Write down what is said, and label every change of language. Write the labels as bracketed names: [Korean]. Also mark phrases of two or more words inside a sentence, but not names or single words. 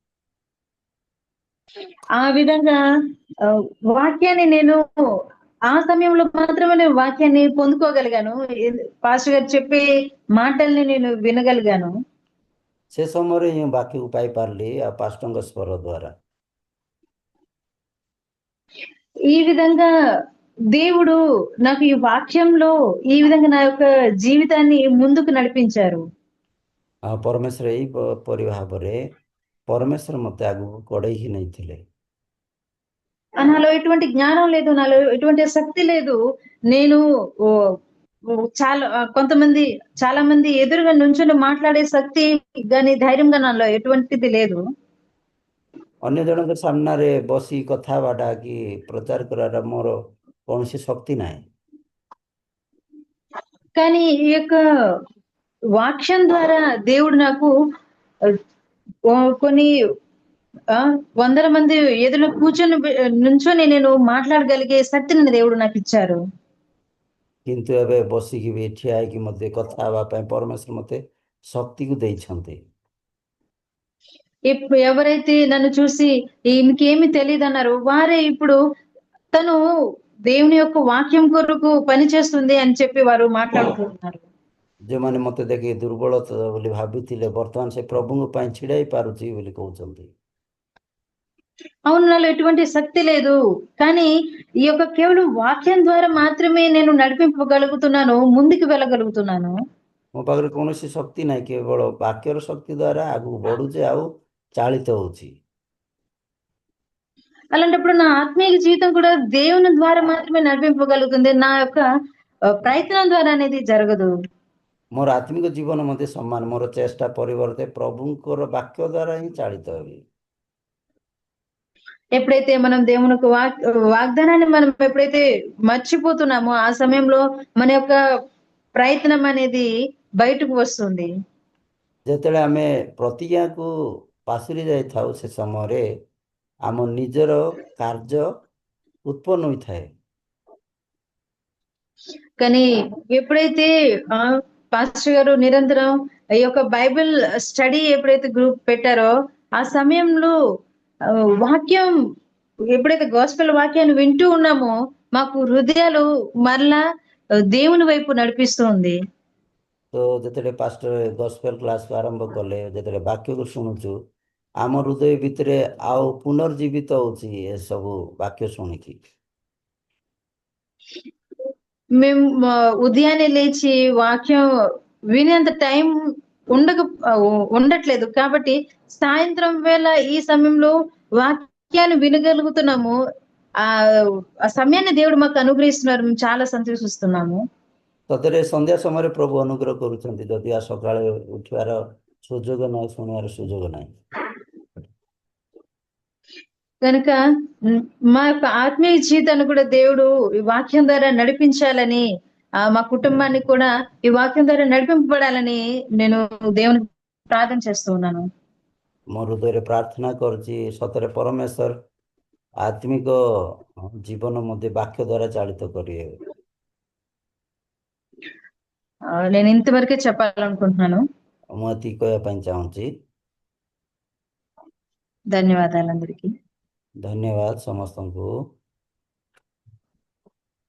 [Telugu] ఆ విధంగా ఆ, వాక్యాన్ని నేను ఆ సమయంలో మాత్రమే నేను వాక్యాన్ని పొందుకోగలిగాను. పాస్టర్ గారు చెప్పే మాటల్ని నేను వినగలిగాను. [Odia] ସେ ସମୟରେ ହିଁ ବାକ୍ୟକୁ ପାଇପାରିଲି ଆଉ ପାଷ୍ଟରଙ୍କ ସ୍ୱର ଦ୍ୱାରା। [Telugu] ఈ విధంగా దేవుడు నాకు ఈ వాక్యంలో ఈ విధంగా నా యొక్క జీవితాన్ని ముందుకు నడిపించారు. [Odia] ଆଉ ପରମେଶ୍ୱର ଏହିପରି ଭାବରେ ପରମେଶ୍ୱର ମୋତେ ଆଗକୁ କଢ଼େଇକି ନେଇଥିଲେ। [Telugu] నాలో ఎటువంటి జ్ఞానం లేదు, నాలో ఎటువంటి శక్తి లేదు. నేను ఓ, చాలా మంది ఎదురుగా నుంచొని మాట్లాడే శక్తి గాని ధైర్యంగా నాలో ఎటువంటిది లేదు. [Odia] ଅନ୍ୟ ଜଣଙ୍କ ସାମ୍ନାରେ ବସି କଥା ହେବାଟା କି ପ୍ରଚାର କରିବାଟା ମୋର କୌଣସି ଶକ୍ତି ନାହିଁ। [Telugu] కానీ ఈ యొక్క వాక్యం ద్వారా దేవుడు నాకు కొన్ని వందల మంది ఎదురు నుంచొని నేను మాట్లాడగలిగే శక్తిని దేవుడు నాకు ఇచ్చారు. [Odia] କିନ୍ତୁ ଏବେ ବସିକି ବି ଠିଆ ହେଇକି ମୋତେ କଥା ହେବା ପାଇଁ ପରମେଶ୍ୱର ମୋତେ ଶକ୍ତିକୁ ଦେଇଛନ୍ତି। [Telugu] ఇప్పుడు ఎవరైతే నన్ను చూసి ఈయనకేమి తెలియదు అన్నారు, వారే ఇప్పుడు తను దేవుని యొక్క వాక్యం కొరకు పని చేస్తుంది అని చెప్పి వారు మాట్లాడుతున్నారు. [Odia] ଯେଉଁମାନେ ମୋତେ ଦେଖି ଦୁର୍ବଳ ବୋଲି ଭାବିଥିଲେ ବର୍ତ୍ତମାନ ସେ ପ୍ରଭୁଙ୍କ ପାଇଁ ଛିଡ଼ା ହେଇ ପାରୁଛି ବୋଲି କହୁଛନ୍ତି। [Telugu] అవును, నాలో ఎటువంటి శక్తి లేదు, కానీ ఈ యొక్క కేవలం వాక్యం ద్వారా మాత్రమే నేను నడిపింపగలుగుతున్నాను, ముందుకు వెళ్ళగలుగుతున్నాను. [Odia] ମୋ ପାଖରେ କୌଣସି ଶକ୍ତି ନାହିଁ, କେବଳ ବାକ୍ୟର ଶକ୍ତି ଦ୍ୱାରା ଆଗକୁ ବଢୁଛି ଆଉ ଚାଳିତ ହଉଛି। [Telugu] అలాంటప్పుడు నా ఆత్మీయ జీవితం కూడా దేవుని ద్వారా మాత్రమే నడిపింపగలుగుతుంది. నా యొక్క ప్రయత్నం ద్వారా అనేది జరగదు. [Odia] ମୋର ଆତ୍ମିକ ଜୀବନ ମଧ୍ୟ ସମାନ, ମୋର ଚେଷ୍ଟା ପରିବର୍ତ୍ତେ ପ୍ରଭୁଙ୍କର ବାକ୍ୟ ଦ୍ୱାରା ହିଁ ଚାଳିତ ହେବି। [Telugu] ఎప్పుడైతే మనం దేవుని యొక్క వాగ్దానాన్ని మనం ఎప్పుడైతే మర్చిపోతున్నామో ఆ సమయంలో మన యొక్క ప్రయత్నం అనేది బయటకు వస్తుంది. [Odia] ଯେତେବେଳେ ଆମେ ପ୍ରତିଜ୍ଞାକୁ ପାଶୁରି ଯାଇଥାଉ ସେ ସମୟରେ ଆମ ନିଜର କାର୍ଯ୍ୟ ଉତ୍ପନ୍ନ ହୋଇଥାଏ। [Telugu] కానీ ఎప్పుడైతే పాస్టర్ గారు నిరంతరం ఈ యొక్క [English] Bible study [Telugu] ఎప్పుడైతే గ్రూప్ పెట్టారో ఆ సమయంలో వాక్యం ఎప్పుడైతే గాస్పెల్ వాక్యాన్ని వింటూ ఉన్నామో మాకు హృదయాలు మరలా దేవుని వైపు నడిపిస్తుంది. [Odia] ତ ଯେତେବେଳେ ପାଷ୍ଟର [English] gospel class [Odia] ଆରମ୍ଭ କଲେ, ଯେତେବେଳେ ବାକ୍ୟକୁ ଶୁଣୁଛୁ ଆମ ହୃଦୟ ଭିତରେ ଆଉ ପୁନର୍ଜୀବିତ ହଉଛି ଏସବୁ ବାକ୍ୟ ଶୁଣିକି। [Telugu] మేము ఉదయాన్నే లేచి వాక్యం వినేంత టైం ఉండట్లేదు, కాబట్టి సాయంత్రం వేళ ఈ సమయంలో వాక్యాన్ని వినగలుగుతున్నాము. ఆ సమయాన్ని దేవుడు మాకు అనుగ్రహిస్తున్నారు, మేము చాలా సంతోషిస్తున్నాము. [Odia] ସତରେ ସନ୍ଧ୍ୟା ସମୟରେ ପ୍ରଭୁ ଅନୁଗ୍ରହ କରୁଛନ୍ତି, ଯଦି ସକାଳେ ଉଠିବାର ସୁଯୋଗ ନାହିଁ, ଶୁଣିବାର ସୁଯୋଗ ନାହିଁ। [Telugu] కనుక మా యొక్క ఆత్మీయ జీవితాన్ని కూడా దేవుడు ఈ వాక్యం ద్వారా నడిపించాలని, మా కుటుంబాన్ని కూడా ఈ వాక్యం ద్వారా నడిపింపబడాలని నేను దేవునికి ప్రార్థన చేస్తూ ఉన్నాను. [Odia] ମୋ ହୃଦୟରେ ପ୍ରାର୍ଥନା କରୁଛି ସତରେ ପରମେଶ୍ୱର ଆତ୍ମିକ ଜୀବନ ମଧ୍ୟ ବାକ୍ୟ ଦ୍ୱାରା ଚାଳିତ କରିବେ। [Telugu] నేను ఇంతవరకే చెప్పాలనుకుంటున్నాను. [Odia] ମୁଁ ଏତିକି କହିବା ପାଇଁ ଚାହୁଁଛି। [Telugu] ధన్యవాదాలు అందరికీ. [Odia] ଧନ୍ୟବାଦ ସମସ୍ତଙ୍କୁ।